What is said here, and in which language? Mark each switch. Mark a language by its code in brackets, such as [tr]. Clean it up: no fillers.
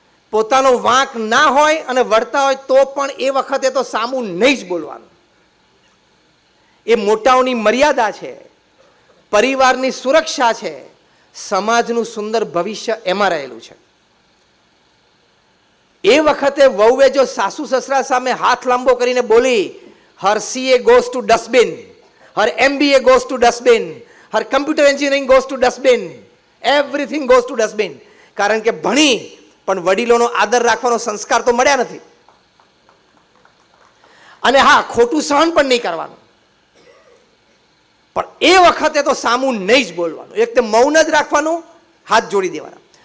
[gu] પોતાનો વાંક ના હોય અને વળતા હોય તો પણ એ વખતે તો સામું નહીં જ બોલવાનું. એ મોટાઓની મર્યાદા છે, પરિવારની સુરક્ષા છે, સમાજનું સુંદર ભવિષ્ય એમાં રહેલું છે. એ વખતે વહુએ જો સાસુ સસરા સામે હાથ લાંબો કરીને બોલી, [en] Her CA goes to dustbin, her MBA goes to dustbin, her computer engineering goes to dustbin, everything goes to dustbin. [gu] કારણ કે ભણી પણ વડીલોનો આદર રાખવાનો સંસ્કાર તો મળ્યા નથી. અને હા, ખોટું સહન પણ નહીં કરવાનું, પણ એ વખતે તો સામું નહીં જ બોલવાનું, એક તો મૌન જ રાખવાનું, હાથ જોડી દેવાના.